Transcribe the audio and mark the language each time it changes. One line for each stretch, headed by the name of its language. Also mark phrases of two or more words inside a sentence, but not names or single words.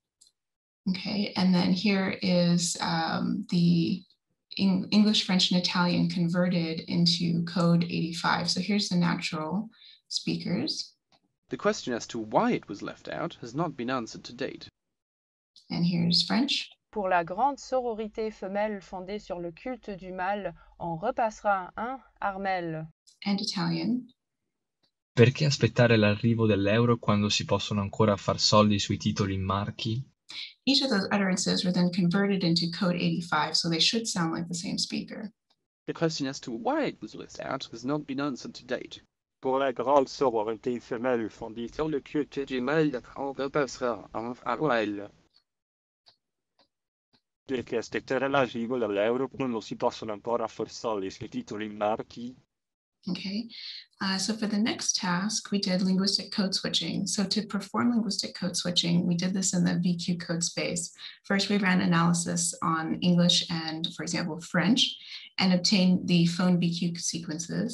English: Okay, and then here is the English, French, and Italian converted into code 85. So here's the natural speakers. The question as to why it was left out has not been answered to date. And here's French.
French: Pour la grande sororité femelle fondée sur le culte du mâle, on repassera un Armel.
English: And Italian.
Italian: Perché aspettare l'arrivo dell'euro quando si possono ancora far soldi sui titoli in marchi?
English: Each of those utterances were then converted into code 85, so they should sound like the same speaker. The question as to why it was left out has not been answered to date.
French: Pour la grande sororité femelle fondée sur le culte du mâle, on repassera un Armel.
Italian: Perché aspettare l'arrivo dell'euro quando si possono ancora far soldi sui titoli in marchi?
English: Okay, so for the next task, we did linguistic code switching. So to perform linguistic code switching, we did this in the VQ code space. First, we ran analysis on English and, for example, French, and obtained the phone VQ sequences.